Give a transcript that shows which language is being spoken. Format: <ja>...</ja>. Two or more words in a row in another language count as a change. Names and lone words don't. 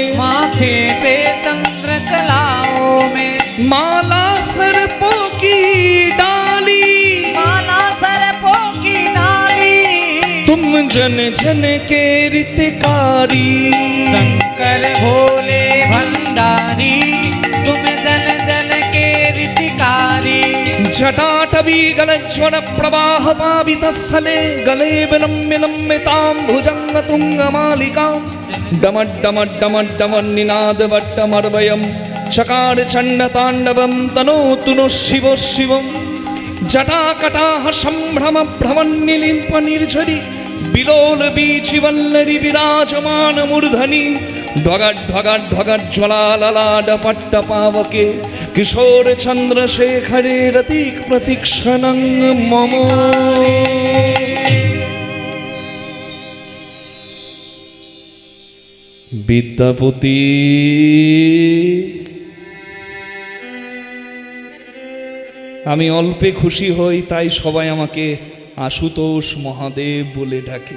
<hi>माथे पे चंद्र कलाओं में, माला सर्पों की डाली, माला सर्पों की डाली, तुम जन जन के रितकारी। शंकर भोले भंडारी, तुम जल जल के रीतिकारी।</hi> <sa>जटाटवी गलज्वल प्रवाह पावित स्थले, गले विलम्ब लम्बितां भुजंग तुंग मालिकां, डमड डमड डमड डमड निनाद वट्टमर्वयं, चकार चंड तांडवं तनोतु नो शिव शिवं। जटाकटाह संभ्रम भ्रमण निलिम्प निर्झरी, बिलोल बीचि वल्लरी विराजमान मूर्धनि, ढगट ढगट ढगट ज्वलाललाड पट्ट पावके, किशोर चंद्रशेखरे रतिक प्रतीक्षणं मम।</sa> <bn>বিদ্যাপতি আমি অল্পে খুশি হই, তাই সবাই আমাকে আশুতোষ মহাদেব বলে ডাকে।</bn>